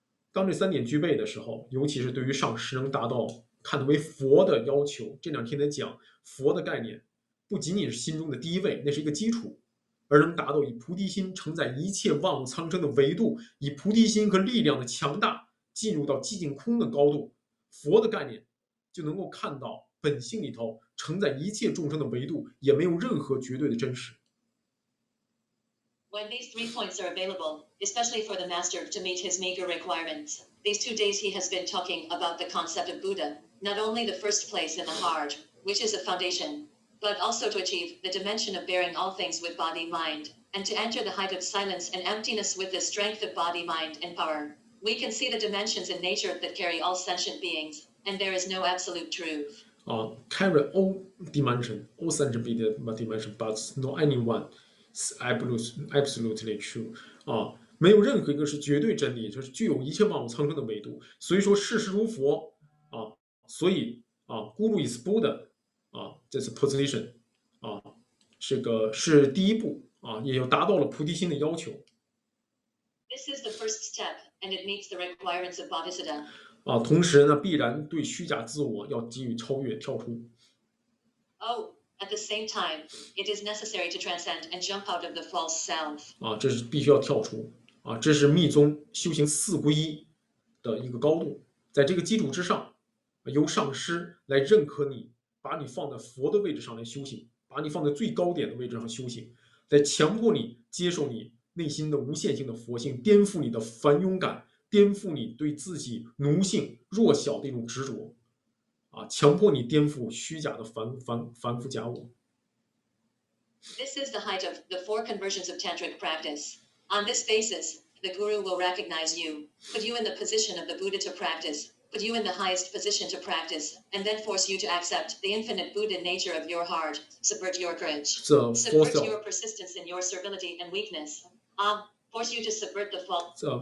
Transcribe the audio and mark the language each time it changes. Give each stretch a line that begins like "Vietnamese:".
Chinese: 当这3点具备的时候，尤其是对于上师能达到看得为佛的要求，这2天在讲佛的概念，不仅仅是心中的第一位，那是一个基础，而能达到以菩提心承载一切万物苍生的维度，以菩提心和力量的强大进入到寂静空的高度，佛的概念就能够看到本性里头承载一切众生的维度，也没有任何绝对的真实。
English: When these 3 points are available, especially for the master to meet his meager requirements, these 2 days he has been talking about the concept of Buddha, not only the first place in the heart, which is a foundation, but also to achieve the dimension of bearing all things with body-mind, and to enter the height of silence and emptiness with the strength of body-mind and power. We can see the dimensions in nature that carry all sentient beings, and there is no absolute truth. Carry all dimension, all sentient dimension, but no anyone absolutely true.
Chinese: 没有任何一个是绝对真理，就是具有一切万物苍生的维度。所以说事实如佛所以
English: Guru is Buddha
Chinese: 这是 position 这个是第一步也有达到了菩提心的要求。
English: This is the first step, and it meets the requirements of Bodhisattva.
Chinese: 同时呢，必然对虚假自我要给予超越、跳出。
English: At the same time, it is necessary to transcend and jump out of the false self.
Chinese: 这是必须要跳出这是密宗修行4皈依的一个高度。在这个基础之上，由上师来认可你，把你放在佛的位置上来修行，把你放在最高点的位置上修行，来强迫你接受你内心的无限性的佛性，颠覆你的凡庸感，颠覆你对自己奴性弱小的一种执着强迫你颠覆虚假的凡夫假我。
English: This is the height of the 4 conversions of tantric practice. On this basis, the Guru will recognize you, put you in the position of the Buddha to practice, put you in the highest position to practice, and then force you to accept the infinite Buddha nature of your heart, subvert your courage, subvert your persistence in your servility and weakness, force you to subvert the false.